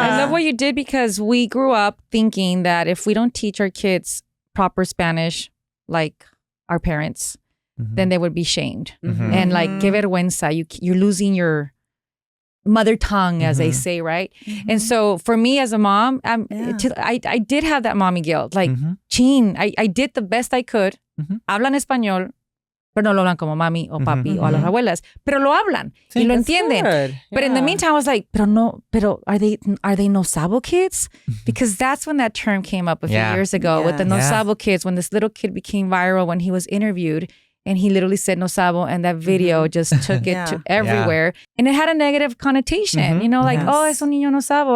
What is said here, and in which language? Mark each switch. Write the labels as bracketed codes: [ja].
[en] I love what you did, because we grew up thinking that if we don't teach our kids proper Spanish like our parents, then they would be shamed. And like, [es] que vergüenza, [en] you're losing your mother tongue, as they say, right? And so for me as a mom, I did have that mommy guilt. Like, chin, I did the best I could. [es] Hablan español, pero no lo hablan como mami o papi o a las abuelas, pero lo hablan y lo entienden. [en] Good. But in the meantime, I was like, pero are they no sabo kids? Because that's when that term came up a few years ago with the no sabo kids, when this little kid became viral when he was interviewed. And he literally said no sabo, and that video just took it to everywhere. And it had a negative connotation, like, oh, [es] es un niño no sabo.